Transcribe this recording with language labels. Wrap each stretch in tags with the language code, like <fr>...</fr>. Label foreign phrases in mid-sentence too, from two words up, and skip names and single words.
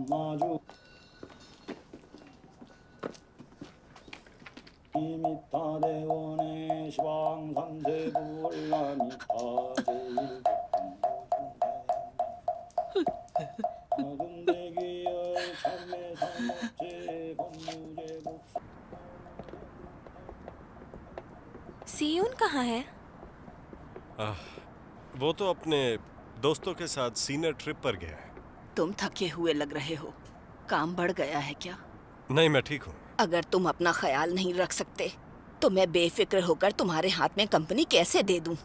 <ko>마주 이미타 대원의 시방 삼세부 올라미타 제일 근대기열 참매 삼업제 법무제 복수</ko> <hi>सीयून कहाँ है? वो तो अपने दोस्तों के साथ सीनियर ट्रिप पर गया है। तुम थके हुए लग रहे हो। काम बढ़ गया है क्या? नहीं, मैं ठीक हूँ। अगर तुम अपना ख्याल नहीं रख सकते तो मैं बेफिक्र होकर तुम्हारे हाथ में कंपनी कैसे दे दूं?</hi>